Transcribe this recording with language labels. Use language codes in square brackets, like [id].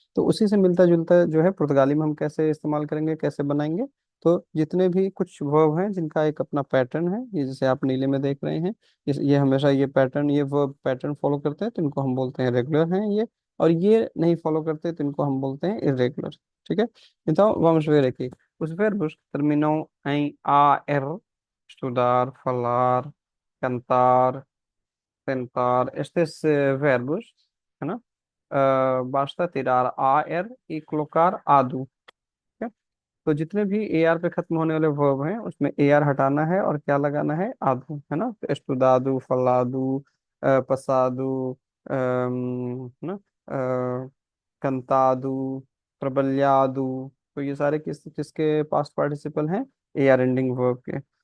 [hi] तो उसी से मिलता जुलता जो है पुर्तगाली में हम कैसे इस्तेमाल करेंगे, कैसे बनाएंगे। तो जितने भी कुछ वर्ब हैं जिनका एक अपना पैटर्न है, ये जैसे आप नीले में देख रहे हैं, ये हमेशा ये पैटर्न, ये वर्ब पैटर्न फॉलो करते हैं तो इनको हम बोलते हैं रेगुलर हैं ये। और ये नहीं फॉलो करते तो इनको हम बोलते हैं इरेगुलर। ठीक है। [pt] Então, vamos ver aqui. Os verbos terminam em AR: estudar, falar, cantar, tentar. Estes verbos, [hi] है ना, [pt] basta tirar AR e colocar ADU। [hi] ठीक है? तो जितने भी ए आर पे खत्म होने वाले वर्ब हैं उसमें ए आर हटाना है और क्या लगाना है, आदू, है ना। तो एस्टुदादू, फलादू, पसादू, है ना, कंतादू, प्रबल्यादू। तो ये सारे किसके पास्ट पार्टिसिपल हैं, ए आर एंडिंग वर्ब के।